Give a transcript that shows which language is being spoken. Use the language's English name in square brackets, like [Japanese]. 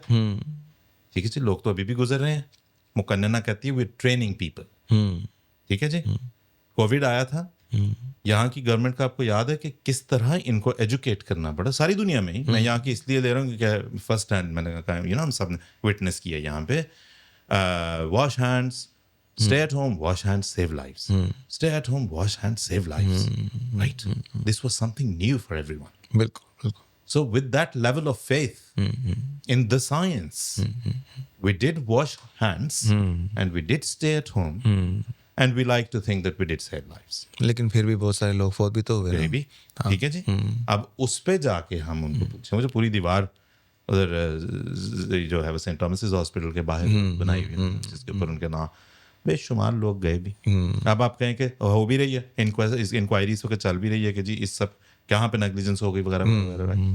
[Urdu] ٹھیک ہے جی، لوگ تو ابھی بھی گزر رہے ہیں. مقننہ کہتی ہے [English] We training people. [Urdu] ٹھیک ہے جی. کووڈ آیا تھا، یہاں کی گورنمنٹ کا آپ کو یاد ہے کہ کس طرح ان کو ایجوکیٹ کرنا پڑا ساری دنیا میں ہی. میں یہاں کی اس لیے لے رہا ہوں کہ فرسٹ ہینڈ میں نے کہا ہم سب نے وٹنس کیا یہاں پہ. [English] Wash hands, stay at home, wash hands, save lives. Stay at home, wash hands, save lives. Right? This was something new for everyone. [Urdu] بالکل. [English] So with that level of faith in the science, we did wash hands and we did stay at home and we like to think that we did save lives. [Urdu] لیکن پھر بھی بہت سارے لوگ فوت بھی تو ہوئے بھی. ٹھیک ہے جی. اب اس پہ جا کے ہم ان کو پوچھیں، مجھے پوری دیوار ادھر جو ہے وہ سینٹ تھامسز ہاسپٹل کے باہر بنائی ہوئی ہے جس کے اوپر ان کے نام بے شمار لوگ گئے بھی. اب آپ کہیں کہ ہو بھی رہی ہے انکوائری اس وقت چل بھی رہی ہے کہ جی اس سب کہاں پہ نیگلیجنس ہو گئی وغیرہ وغیرہ.